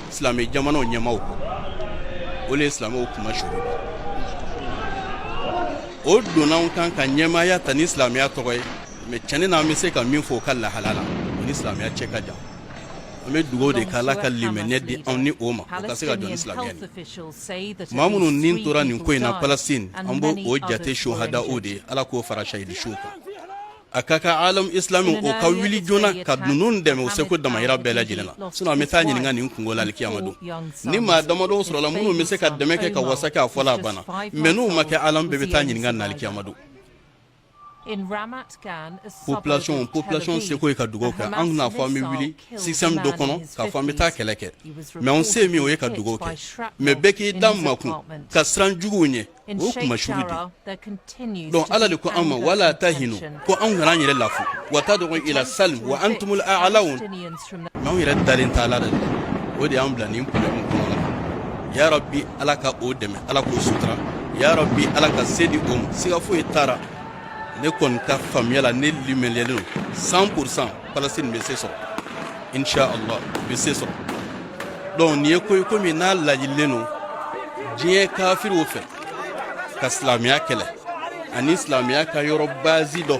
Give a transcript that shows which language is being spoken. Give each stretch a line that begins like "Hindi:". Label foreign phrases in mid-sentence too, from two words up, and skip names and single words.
Bambara: silamɛ jamanaw ɲɛmaw ole silamɛw kuma shuru o donnaw kan ka ɲɛmaya ta ni silamɛya tɔgɔ ye mais tiɲɛ na an bɛ se ka min fɔ o ka lahalala o ni silamɛya cɛ ka jan an bɛ dugawu de k'ala ka limaniya di anw ni o ma o ka se ka jɔ ni silamɛya ye maa minnu nin tora nin ko in na Palestine an b'o o jate shuhadaw de ye ala k'o fara shahidi su kan a ka kan
Arabic: عالم إسلامي
Bambara: o ka wuli joona ka ninnu dɛmɛ o seko damayira bɛɛ lajɛlen na sinon an bɛ taa ɲininka nin kungo la alikiyama don ni maa damadɔ sɔrɔla minnu bɛ se ka dɛmɛ kɛ ka wasa kɛ a fɔla a banna mais n'u ma kɛ alam bɛɛ bɛ taa ɲininka nin alikiyama don population seko ye ka dugawu kɛ an n'a fɔ an bɛ wuli système dɔ kɔnɔ k'a fɔ an bɛ taa kɛlɛ kɛ mais an se min o ye ka dugawu kɛ mais bɛɛ k'i da makun ka siran juguw ɲɛ o kuma shuru di donc ala de ko an ma
Arabic: ولا تهنوا
Bambara: ko an kana an yɛrɛ lafu
Arabic: وتدعوا إلى السلم وأنتم الأعلون
Bambara: mais an yɛrɛ dalen t'a la de o de y'an bila nin problème kɔnɔ
Arabic: لا يا ربي
Bambara: ala ka o dɛmɛ ala k'o sutura
Arabic: يا ربي
Bambara: ala ka se di o ma siga foyi taara ne kɔni ka faamuya la ne limeliyalen don 100% Palestine bɛ se sɔrɔ inshallah bɛ se sɔrɔ donc nin ye ko ye komi n'a laɲinilen don diɲɛ kafiriw fɛ ka silamɛya kɛlɛ ani silamɛya ka yɔrɔ bazi dɔ